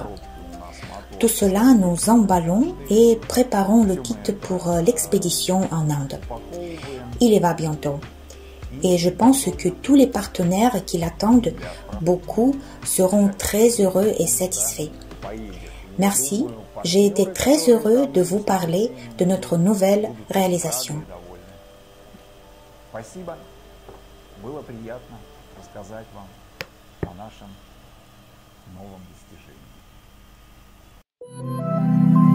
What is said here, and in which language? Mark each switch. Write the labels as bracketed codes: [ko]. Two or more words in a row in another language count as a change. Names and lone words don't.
[fr] Tout cela, nous emballons et préparons le kit pour l'expédition en Inde. Il y va bientôt. Et je pense que tous les partenaires qui l'attendent, beaucoup, seront très heureux et satisfaits. Merci, j'ai été très heureux de vous parler de notre nouvelle réalisation. [ru] Было приятно рассказать вам о нашем новом достижении.